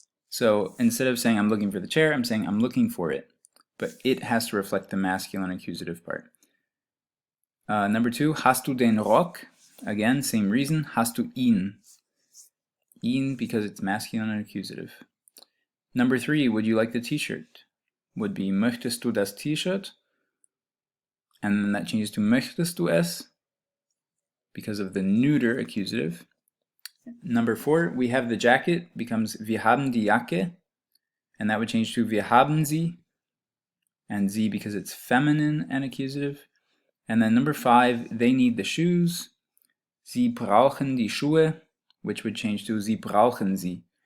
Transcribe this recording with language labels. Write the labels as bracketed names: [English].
[English] So instead of saying I'm looking for the chair, I'm saying I'm looking for it, but it has to reflect the masculine accusative part. [German] Number 2, hast du den Rock? [English] Again, same reason, [German] hast du ihn? [English] Ihn because it's masculine and accusative. Number 3, would you like the t-shirt? Would be [German] möchtest du das T-Shirt? [English] And then that changes to [German] möchtest du es? [English] Because of the neuter accusative. Number 4, we have the jacket, becomes [German] wir haben die Jacke, [English] and that would change to [German] wir haben sie, [English] and sie because it's feminine and accusative. And then number 5, they need the shoes. [German] Sie brauchen die Schuhe, [English] which would change to [German] sie brauchen sie.